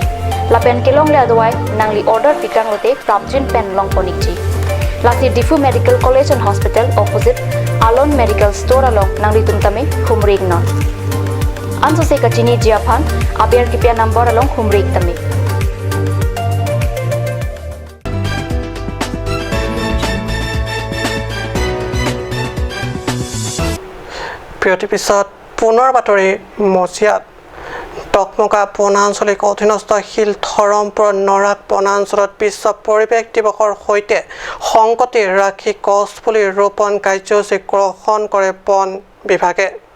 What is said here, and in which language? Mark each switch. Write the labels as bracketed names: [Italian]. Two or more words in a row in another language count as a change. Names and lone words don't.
[Karbi] Lapen kelong le adawai nang li order pikang lote prapjin pen long ponikji. Lasi Difu Medical College and Hospital opposite Alon Medical Store along nang litum tame humrig non. Anso se kachini jiaphan aber kipia number along humrig tame. [Assamese] বিৰতিৰ পিছত পুনৰ বাতৰি মজিয়াত টকমকা বনাঞ্চলিক অধীনস্থ শিলধৰমপুৰ নৰাক বনাঞ্চলত বিশ্ব পৰিৱেশ দিৱসৰ সৈতে সংগতি ৰাখি গছপুলি ৰোপণ কাৰ্যসূচী গ্ৰহণ কৰে বন বিভাগে